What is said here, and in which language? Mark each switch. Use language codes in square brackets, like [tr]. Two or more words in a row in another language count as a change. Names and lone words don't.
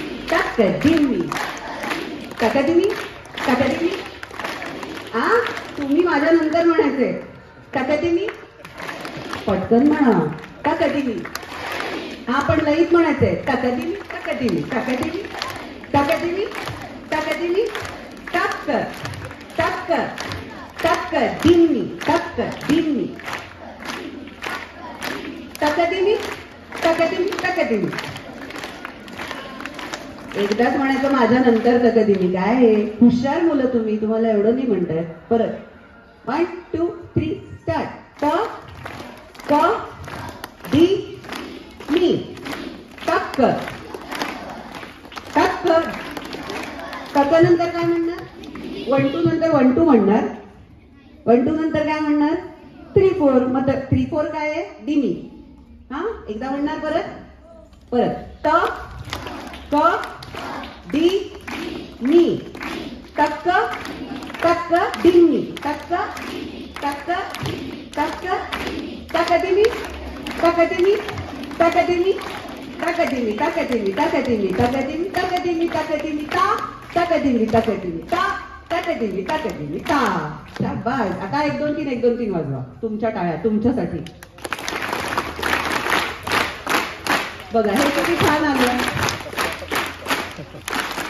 [mr] तकदिमी तकदिमी तकदिमी. आ तुम्ही माझ्या नंतर म्हणायचे तकदिमी. पटकन म्हणा तकदिमी. हा पण लईत म्हणायचंय तकदिमी तकदिमी तकदिमी तकदिमी तकदिमी. तक तक तकदिमी तकदिमी तकदिमी तकदिमी तकदिमी. एकदाच म्हणायचं माझ्या नंतर तकदिमी. काय आहे हुशार मुलं तुम्ही, तुम्हाला एवढं नाही म्हणताय. परत 1 2 3 स्टार्ट. क क दी मी तक तक. तक नंतर काय म्हणणार? 1 2 नंतर 1 2 म्हणणार. 1 2 नंतर काय म्हणणार? 3 4. मग 3 4 काय आहे? दिमी. हा एकदा म्हणणार परत परत. त क दी मी तक तक दिमी तक तक तक तकदिमी तकदिमी तकदिमी तकदिमी तकदिमी तकदिमी तकदिमी तकदिमी तकदिमी ता तकदिमी तकदिमी ता तकदिमी तकदिमी ता. शाबास. आता 1 2 3 1 2 3 वाजवा. तुमच्या टाळ्या तुमच्यासाठी. बघा हे किती छान आलं.